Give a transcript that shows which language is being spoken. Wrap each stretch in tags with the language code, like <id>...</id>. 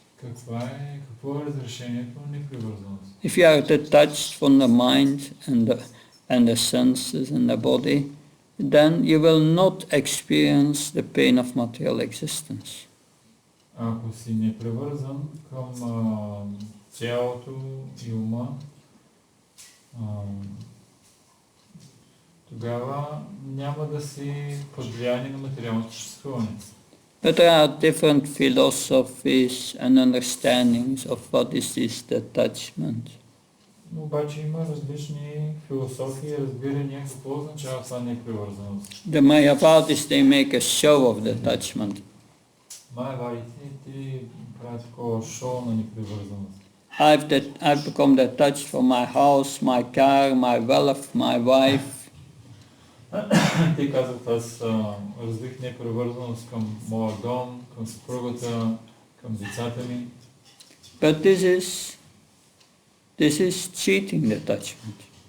<bg>Какво е разрешението на непривързаност?</bg> <en>If you are detached from the mind and the senses and the body, then you will not experience the pain of material existence.</en> <bg>Ако си непривързан към тялото и ума, тогава няма да си под влияние на материалното съществуване.</bg> <en>But there are different philosophies and understandings of what is this detachment.</en> <bg>Обаче има различни философии и разбирания какво означава това непривързаност.</bg> <en>The Mayavadis, they make a show of detachment.</en> <bg>Майавадите ти правят такова шоу на непривързаност.</bg> <en>I've become detached from my house, my car, my wealth, my wife.</en> <bg>Те казват, аз развих непривързаност към моя дом, към съпругата, към децата ми.</bg> <en>But this is cheating detachment.</en>